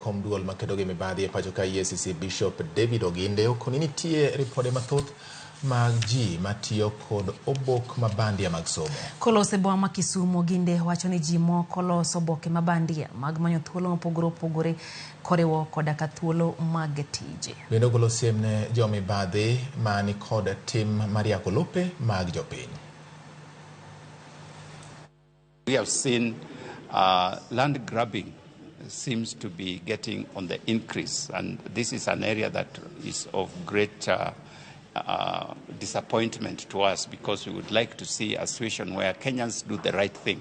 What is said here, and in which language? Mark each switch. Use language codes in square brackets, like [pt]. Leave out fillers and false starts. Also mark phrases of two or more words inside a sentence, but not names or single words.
[luo] Kom duol makedo gi mibadhi e pacho ka EACC Bishop David Oginde okoninitie ripode mathoth mag ji matiyo kod obok mabandia mag somo. Kolose boma ma Kisumu Oginde wacho ni ji moko loso oboke mabandia mag manyo thuolo mopogore opogore koriwo koda ka thuolo mag tije. Bende ogolo siem ne jomibadhi mani kod tim mariako lope mag jopiny. [en] We have seen land grabbing seems to be getting on the increase, and this is an area that is of great disappointment to us, because we would like to see a situation where Kenyans do the right thing.